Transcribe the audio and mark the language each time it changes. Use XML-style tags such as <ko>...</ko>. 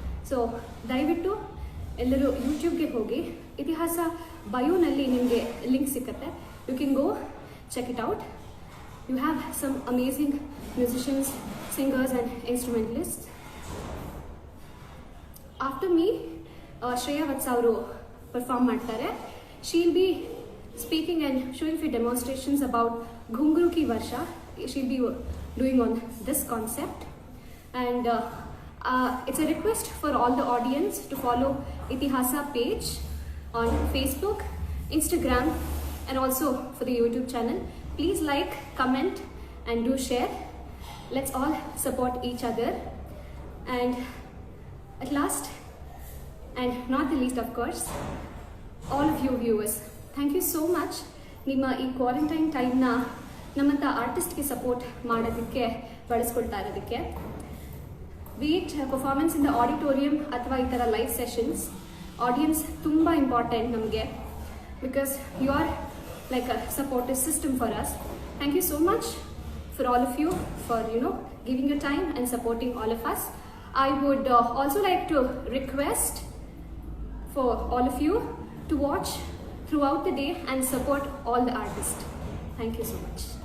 <kn>So ದಯವಿಟ್ಟು ಎಲ್ಲರೂ ಯೂಟ್ಯೂಬ್ಗೆ ಹೋಗಿ, ಇತಿಹಾಸ ಬಯೋನಲ್ಲಿ ನಿಮಗೆ ಲಿಂಕ್ ಸಿಕ್ಕತ್ತೆ.</kn> <en>You can go check it out. You have some amazing musicians, singers and instrumentalists. After me, Shreya Vatsa avaru perform</en> <kn>ಮಾಡ್ತಾರೆ.</kn> <en>She'll be speaking and showing few demonstrations about Ghunguru Ki Varsha. She'll be doing on this concept. And it's a request for all the audience to follow Itihasa page on Facebook, Instagram and also for the YouTube channel. Please like, comment and do share. Let's all support each other. And at last and not the least of course, all of you viewers, thank you so much.</en> <kn>ನಿಮ್ಮ ಈ quarantine ಟೈಮ್ನ ನಮ್ಮಂಥ ಆರ್ಟಿಸ್ಟ್ಗೆ support ಮಾಡೋದಕ್ಕೆ ಬಳಸ್ಕೊಳ್ತಾ ಇರೋದಕ್ಕೆ.</kn> <en>be it performance in the auditorium</en> <kn>ಅಥವಾ ಈ ಥರ live sessions, audience ತುಂಬ ಇಂಪಾರ್ಟೆಂಟ್ ನಮಗೆ.</kn> <en>Because you are like a supportive system for us. Thank you so much for all of you for giving your time and supporting all of us. I would also like to request for all of you to watch throughout the day and support all the artists. Thank you so much.</en>